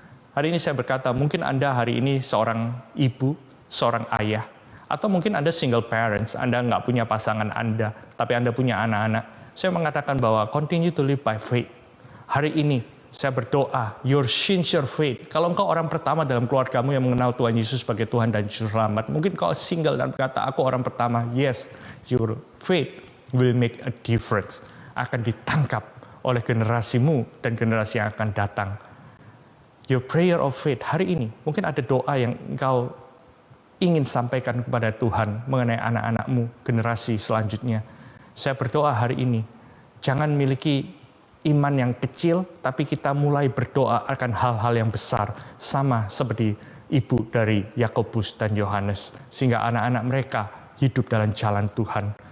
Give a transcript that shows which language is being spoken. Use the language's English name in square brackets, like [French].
[Indonesian] Hari ini saya berkata, mungkin Anda hari ini seorang ibu, seorang ayah, atau mungkin Anda single parents, Anda nggak punya pasangan Anda, tapi Anda punya anak-anak. Saya mengatakan bahwa [English] continue to live by faith. [Indonesian] Hari ini saya berdoa, [English] your sincere faith. [Indonesian] Kalau engkau orang pertama dalam keluargamu yang mengenal Tuhan Yesus sebagai Tuhan dan Juru Selamat, mungkin kau single dan berkata, aku orang pertama. [English] Yes, your faith will make a difference. [Indonesian] Akan ditangkap oleh generasimu dan generasi yang akan datang. [English] Your prayer of faith [Indonesian] hari ini, mungkin ada doa yang engkau ingin sampaikan kepada Tuhan mengenai anak-anakmu, generasi selanjutnya. Saya berdoa hari ini, jangan miliki iman yang kecil, tapi kita mulai berdoa akan hal-hal yang besar, sama seperti ibu dari Yakobus dan Yohanes, sehingga anak-anak mereka hidup dalam jalan Tuhan.